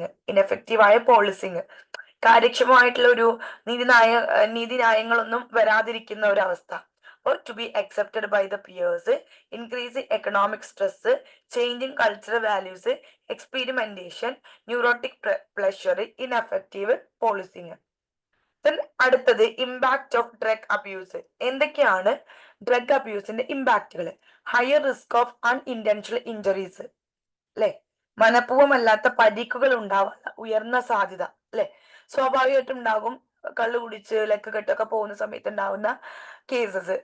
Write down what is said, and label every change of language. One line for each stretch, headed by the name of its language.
Malayalam: ഇനഫക്റ്റീവായ പോളിസിങ്, കാര്യക്ഷമമായിട്ടുള്ള ഒരു നീതിന്യായങ്ങളൊന്നും വരാതിരിക്കുന്ന ഒരു അവസ്ഥ.
English: to be accepted by the peers, increasing economic stress, changing cultural values, experimentation, neurotic pleasure, ineffective policing.
Malayalam: Then അടുത്തത്
English: Impact of drug abuse.
Malayalam: എന്തൊക്കെയാണ് drug അബ്യൂസിന്റെ ഇമ്പാക്റ്റുകൾ?
English: higher risk of unintentional injuries
Malayalam: അല്ലെ, മനഃപൂർവ്വമല്ലാത്ത പരിക്കുകൾ ഉണ്ടാവാൻ ഉയർന്ന സാധ്യത അല്ലെ. സ്വാഭാവികമായിട്ടും ഉണ്ടാകും, കള്ളു കുടിച്ച് ലക്ക് കെട്ടൊക്കെ പോകുന്ന സമയത്ത് ഉണ്ടാവുന്ന കേസസ്.